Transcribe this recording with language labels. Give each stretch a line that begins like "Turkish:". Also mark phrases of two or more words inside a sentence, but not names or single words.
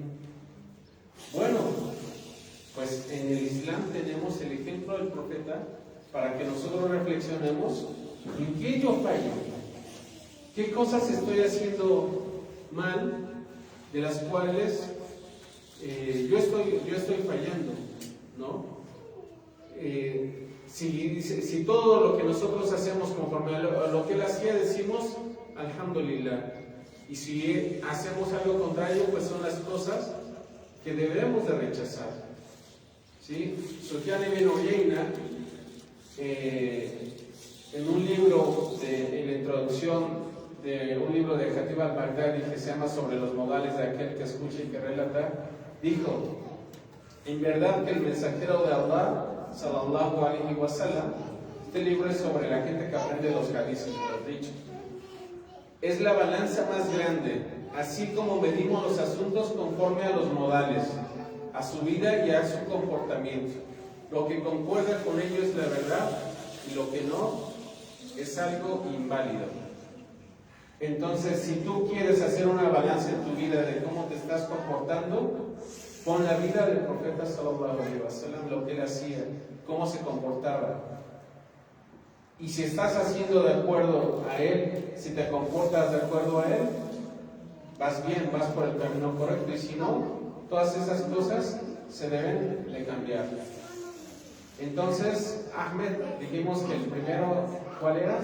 Spanish: Bueno, pues en el Islam tenemos el ejemplo del profeta para que nosotros reflexionemos en qué yo fallo, qué cosas estoy haciendo mal, de las cuales yo estoy fallando, ¿no? Si todo lo que nosotros hacemos conforme a lo que él hacía, decimos alhamdulillah, y si hacemos algo contrario, pues son las cosas que debemos de rechazar, ¿sí? Sufyan ibn Uyayna, en un libro, en la introducción de un libro de Khatib al-Baghdadi que se llama Sobre los modales de aquel que escucha y que relata, dijo, en verdad que el mensajero de Allah
Arabic: صلى الله عليه وسلم,
Spanish: este libro es sobre la gente que aprende los hadices, los dichos, es la balanza más grande, así como medimos los asuntos conforme a los modales, a su vida y a su comportamiento. Lo que concuerda con ello es la verdad y lo que no es algo inválido. Entonces, si tú quieres hacer una balanza en tu vida de cómo te estás comportando, pon la vida del profeta
Arabic: صلى الله عليه وسلم,
Spanish: lo que él hacía, cómo se comportaba. Y si estás haciendo de acuerdo a él, si te comportas de acuerdo a él, vas bien, vas por el camino correcto. Y si no, todas esas cosas se deben de cambiar. Entonces, Ahmed, dijimos que el primero, ¿cuál era?